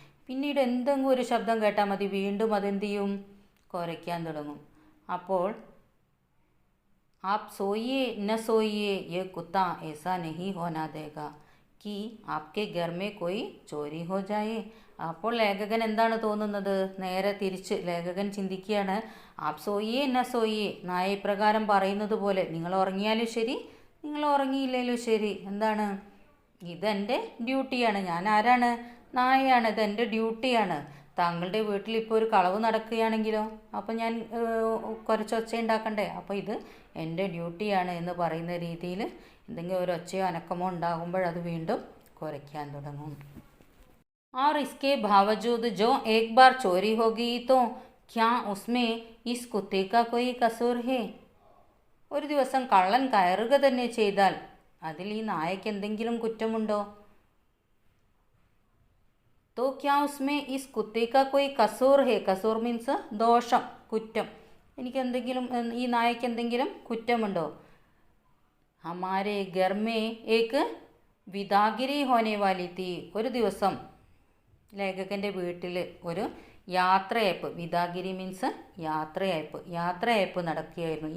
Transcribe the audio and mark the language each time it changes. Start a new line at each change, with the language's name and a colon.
Malayalam: പിന്നീട് എന്തെങ്കിലും ഒരു ശബ്ദം കേട്ടാൽ മതി, വീണ്ടും അതെന്ത് ചെയ്യും? കുരയ്ക്കാൻ തുടങ്ങും.
Hindi: അപ്പോൾ आप सोइए न सोइए, ये कुत्ता ऐसा नहीं होना देगा कि आपके घर में कोई चोरी हो जाए.
Malayalam: അപ്പോൾ ലേഖകൻ എന്താണ് തോന്നുന്നത്? നേരെ തിരിച്ച് ലേഖകൻ ചിന്തിക്കുകയാണ്,
Hindi: ആപ് സോയിയെ ന സോയിയെ.
Malayalam: നായ ഇപ്രകാരം പറയുന്നത് പോലെ നിങ്ങൾ ഉറങ്ങിയാലും ശരി, നിങ്ങൾ ഉറങ്ങിയില്ലേലും ശരി, എന്താണ്? ഇതെൻ്റെ ഡ്യൂട്ടിയാണ്. ഞാൻ ആരാണ്? നായയാണ്. ഇതെൻ്റെ ഡ്യൂട്ടിയാണ്. താങ്കളുടെ വീട്ടിൽ ഇപ്പോൾ ഒരു കളവ് നടക്കുകയാണെങ്കിലോ, അപ്പോൾ ഞാൻ കുറച്ചൊച്ച ഉണ്ടാക്കണ്ടേ? അപ്പോൾ ഇത് എൻ്റെ ഡ്യൂട്ടിയാണ് എന്ന് പറയുന്ന രീതിയിൽ എന്തെങ്കിലും ഒരു ഒച്ചയോ അനക്കമോ ഉണ്ടാകുമ്പോഴത് വീണ്ടും കുരയ്ക്കാൻ തുടങ്ങും.
Hindi: और इसके बावजूद जो एक बार चोरी हो गई तो क्या उसमें इस कुत्ते का कोई कसूर है?
Malayalam: ഒരു ദിവസം കള്ളൻ കയറുക തന്നെ ചെയ്താൽ അതിൽ ഈ നായയ്ക്ക് എന്തെങ്കിലും കുറ്റമുണ്ടോ?
Hindi: तो क्या उसमें इस कुत्ते का कोई कसूर है?
Malayalam: कसूर മീൻസ് ദോഷം, കുറ്റം. എനിക്ക് എന്തെങ്കിലും, ഈ നായയ്ക്ക് എന്തെങ്കിലും കുറ്റമുണ്ടോ?
Hindi: ഹമാരെ ഘർ മേ ഏക് വിദാഗിരി ഹോനെ വാലി തീ.
Malayalam: ഒരു ദിവസം ലേഖകൻ്റെ വീട്ടിൽ ഒരു യാത്രയയപ്പ്, വിദാഗിരി മീൻസ് യാത്രയയപ്പ് നടക്കുകയായിരുന്നു.